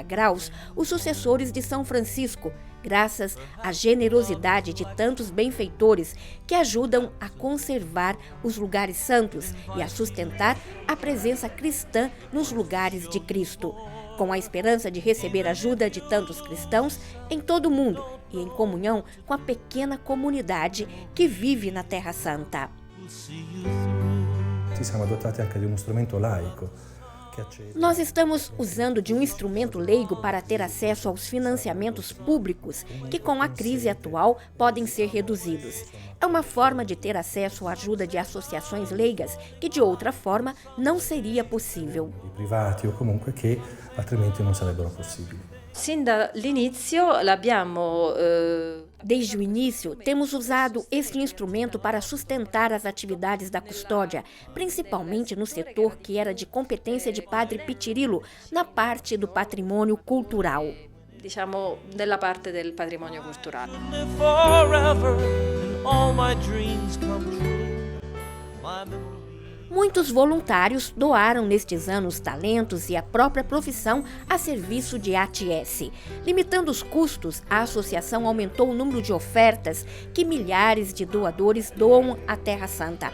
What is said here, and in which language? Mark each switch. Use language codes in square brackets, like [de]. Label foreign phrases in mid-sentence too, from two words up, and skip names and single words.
[pt] graus os sucessores de São Francisco, graças à generosidade de tantos benfeitores que ajudam a conservar os lugares santos e a sustentar a presença cristã nos lugares de Cristo, com a esperança de receber ajuda de tantos cristãos em todo o mundo e em comunhão com a pequena comunidade que vive na Terra Santa. [it] Ci siamo dotati anche di uno strumento laico. [pt] Nós estamos usando de um instrumento leigo para ter acesso aos financiamentos públicos que, com a crise atual, podem ser reduzidos. É uma forma de ter acesso à ajuda de associações leigas que, de outra forma, não seria possível. [it] Privati ou comunque che altrimenti non sarebbero possibili. Sin dall'inizio l'abbiamo [pt] Desde o início, temos usado este instrumento para sustentar as atividades da custódia, principalmente no setor que era de competência de Padre Pitirilo, na parte do patrimônio cultural. [it] diciamo della parte del patrimonio culturale. [pt] Muitos voluntários doaram nestes anos talentos e a própria profissão a serviço de ATS. Limitando os custos, a associação aumentou o número de ofertas que milhares de doadores doam à Terra Santa.